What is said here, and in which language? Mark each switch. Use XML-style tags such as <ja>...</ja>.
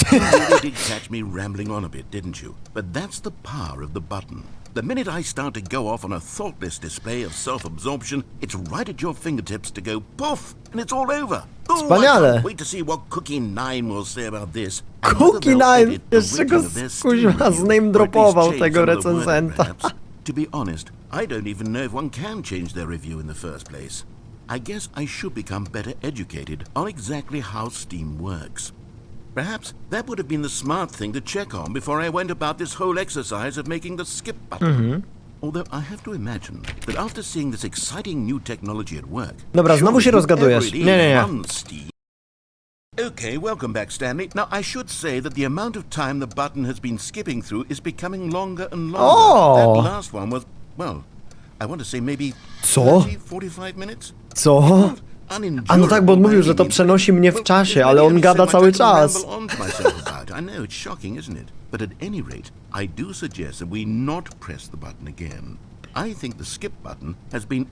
<en>You really did catch me rambling on a bit, didn't you? But that's the power of the button. The minute I start to go off on a thoughtless display of self-absorption, it's right at your fingertips to go poof, and it's all over. Oh, I</en> <pl>Wspaniale.</pl> <en>can't wait to see what Cookie 9 will say about this. Cookie 9!</en> <pl>Jeszcze go kuźwa zname dropował tego recenzenta.</pl> <en>To be honest, I don't even know if one can change their review in the first place. I guess I should become better educated on exactly how Steam works. Perhaps that would have been the smart thing to check on before I went about this whole exercise of making the skip button. Although I have to imagine that after seeing this exciting new technology at work...</en> <pl>Dobra, znowu się rozgadujesz. Nie, nie, nie.</pl> <en>Okay, welcome back, Stanley. Now, I should say that the amount of time the button has been skipping through is becoming longer and longer. Oh! That last one was, well, I want to say maybe</en> <pl>Co?</pl> <en>30, 45 minutes?</en> <pl>Co? A no tak, bo on mówił, że to przenosi mnie w czasie, ale on gada cały czas.</pl> <en>I know it's shocking, isn't it? But at any rate, I do suggest that we not press the button again. I think the skip button has been</en>